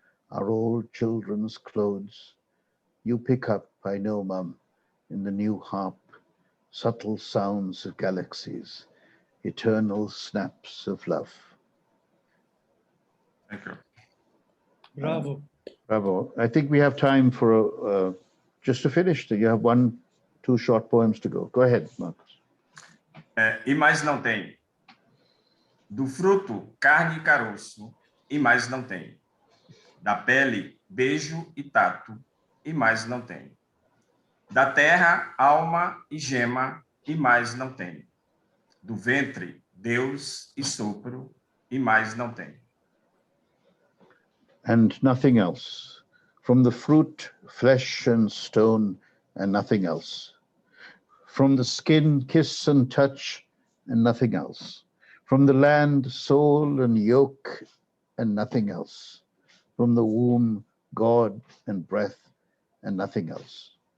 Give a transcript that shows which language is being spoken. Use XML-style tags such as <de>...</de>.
<en>Our old children's clothes. You pick up, I know, Mum, in the new harp, subtle sounds of galaxies, eternal snaps of love. Thank you. Bravo. Bravo. I think we have time for just to finish. You have 2 short poems to go. Go ahead, Marcos.</en> <pt>E mais não tem. Do fruto, carne e caroço, e mais não tem. Da pele, beijo e tato, e mais não tem. Da terra, alma e gema, e mais não tem. Do ventre, Deus e sopro, e mais não tem.</pt> <en>And nothing else. From the fruit, flesh and stone, and nothing else. From the skin, kiss and touch, and nothing else. From the land, soul and yolk, and nothing else. From the womb, God and breath, and nothing else.</en>